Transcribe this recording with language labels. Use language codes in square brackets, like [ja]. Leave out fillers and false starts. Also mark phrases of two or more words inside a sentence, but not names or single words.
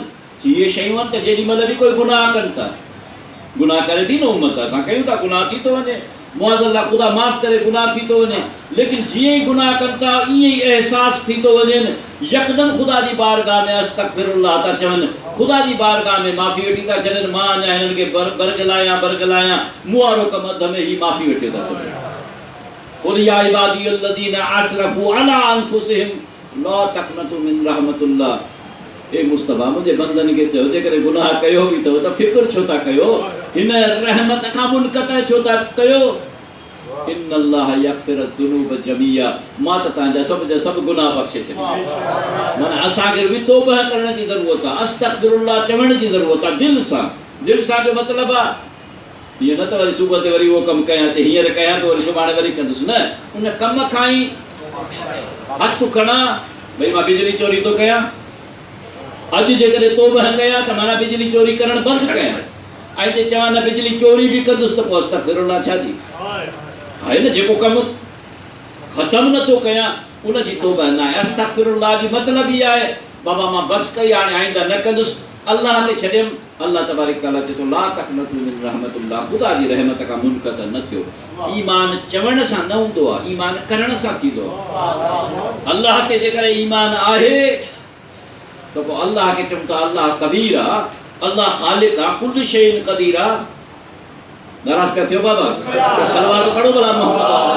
[sd] इहे शयूं आहिनि त जेॾी महिल बि कोई गुनाह कनि था, गुनाह करे थी न उमत, असां कयूं था, गुनाह थी थो वञे, मुआज़ल्ला ख़ुदा माफ़ करे, गुनाह थी थो वञे। लेकिन जीअं ई गुनाह कनि था ईअं ई अहसास थी थो वञे, यकदमि ख़ुदा जी बारगाह में अस्तग़फिरुल्लाह था चवनि, ख़ुदा जी बारगाह में माफ़ी वठी था छॾनि। मां अञा हिननि खे बरगलायां मूं वारो कमु अध में ई माफ़ी वठी था छॾनि। [ar] قل يا عبادي الذين أسرفوا على أنفسهم لا تقنطوا من رحمة الله. [sd] ए मुस्तफ़ा, मुंहिंजे बंदनि खे चयो, जेकॾहिं गुनाह कयो बि अथव त फ़िक्र छो था कयो? हिन रहमत खां मुनक़तअ छो था कयो? [ar] إن الله يغفر الذنوب جميعا. [sd] मां त तव्हांजा सभु गुनाह बख़्शे छॾींदुसि। माना असांखे बि तौबह करण जी ज़रूरत आहे, अस्तग़फिरुल्लाह चवण जी ज़रूरत आहे, दिलि सां जो मतिलबु आहे हीअं न त वरी सुबुह ते वरी उहो कमु कयां थी, हींअर कयां थो वरी सुभाणे वरी कंदुसि, न। उन कम खां ई हथु खणा, भई मां बिजली चोरी थो कयां, अॼु जेकॾहिं तौबह कयां त माना बिजली चोरी करणु बंदि कयां। ऐं जे चवां न बिजली चोरी बि कंदुसि त पोइ अस्तग़फिरुल्लाह छा जी आहे न। जेको कमु ख़तमु नथो कयां उनजी तौबह न आहे। अस्तग़फिरुल्लाह जी मतिलबु ई आहे बाबा मां बसि कई, हाणे आईंदा न कंदुसि, अल्लाह ते छॾियमि। अल्लाह तबारक तआला चए थो [ar] لا تقنطوا من رحمة الله, [sd] ख़ुदा जी रहमत खां मुनक़त न थियो। ईमान चवण सां न हूंदो आहे, ईमान करण सां थींदो आहे। अल्लाह ते जेकॾहिं ईमान आहे त पोइ अल्लाह खे चऊं था अल्लाह कबीर आहे, अल्लाह ख़ालिक आहे, [ar] كل شيء قدير [sd] आहे। नाराज़ पिया थियो बाबा? सलवात पढ़ो भला मोहम्मद।